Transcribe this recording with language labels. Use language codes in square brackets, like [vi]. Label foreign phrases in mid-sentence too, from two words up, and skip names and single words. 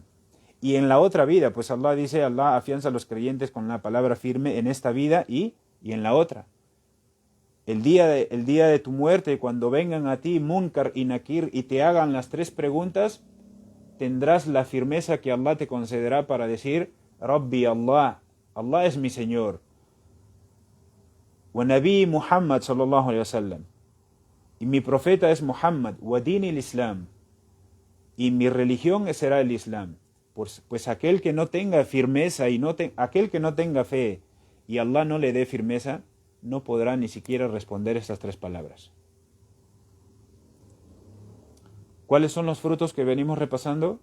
[es] Y en la otra vida, pues Allah dice, Allah afianza a los creyentes con la palabra firme en esta vida y en la otra. El día de tu muerte, cuando vengan a ti Munkar y Nakir y te hagan las 3 preguntas, tendrás la firmeza que Allah te concederá para decir, [ar] ربي الله, [es] Allah es mi Señor. [ar] ونبي محمد صلى الله عليه وسلم. [es] Y mi profeta es Muhammad, [ar] وديني الإسلام. [es] Y mi religión será el Islam. Pues aquel que no tenga firmeza y aquel que no tenga fe y Allah no le dé firmeza, no podrá ni siquiera responder estas 3 palabras. ¿Cuáles son los frutos que venimos repasando?